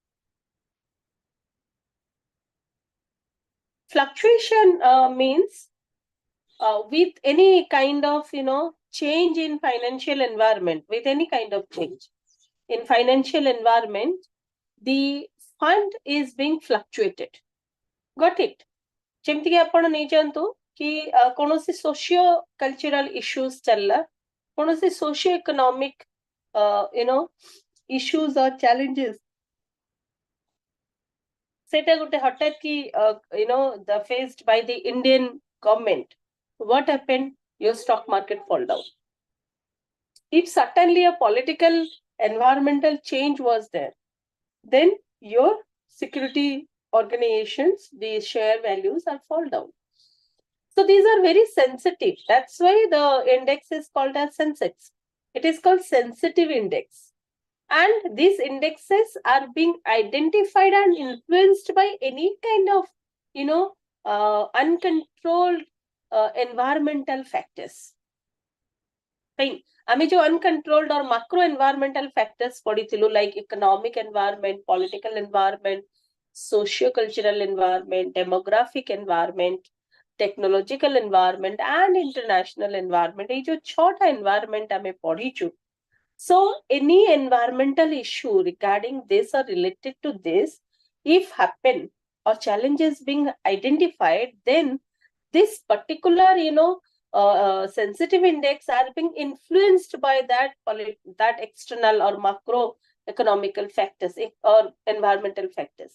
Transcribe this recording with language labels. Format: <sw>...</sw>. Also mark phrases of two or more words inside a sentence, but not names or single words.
<en>Fluctuation means with any kind of change in financial environment, with any kind of change in financial environment, the fund is being fluctuated. Got it?</en> <or>ଯେମିତି କି ଆପଣ ନେଇଯାଆନ୍ତୁ କି କୌଣସି</or> <en>socio cultural issues</en> <or>ଚାଲିଲା, କୌଣସି</or> <en>socio economic issues or challenges,</en> <or>ସେଟା ଗୋଟେ ହଠାତ୍ କି</or> <en>the faced by the Indian government, what happened? Your stock market fall down. If suddenly a political environmental change was there, then your security organizations, the share values are fall down. So these are very sensitive. That's why the index is called as Sensex. It is called sensitive index. And these indexes are being identified and influenced by any kind of uncontrolled environmental factors. Fine.</en> <or>ଆମେ ଯୋଉ</or> <en>uncontrolled or macro environmental factors ପଢିଥିଲୁ, like economic environment, political environment, socio-cultural environment, demographic environment, technological environment and international environment,</en> <or>ଏଇ ଯୋଉ 6ଟା environment ଆମେ ପଢିଛୁ.</or> <en>So any environmental issue regarding this or related to this, if happen or challenges being identified, then this particular sensitive index are being influenced by that external or macro economical factors or environmental factors.</en>